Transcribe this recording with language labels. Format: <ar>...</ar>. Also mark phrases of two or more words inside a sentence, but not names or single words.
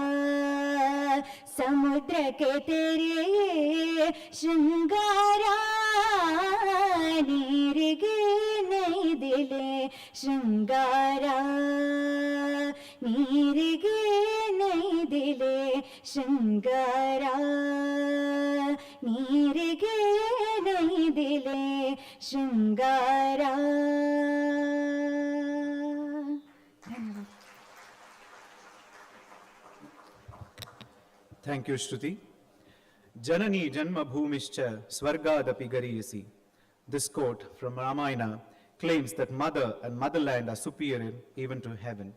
<kn>ಸಮುದ್ರಕ್ಕೆ ತೆರೆ ಶೃಂಗಾರ ನೀರಿಗೆ ನೈದಿಲೆ ಶೃಂಗಾರ ನೀರಿಗೆ ನೈದಿಲೆ ಶೃಂಗಾರ ನೀರಿಗೆ ನೈದಿಲೆ ಶೃಂಗಾರ.</kn> <en>Thank you, Shruti.</en> <sa>जननी जन्म भूमिश्च स्वर्गादपि गरीयसी.</sa> <en>This quote from Ramayana claims that mother and motherland are superior even to heaven.</en>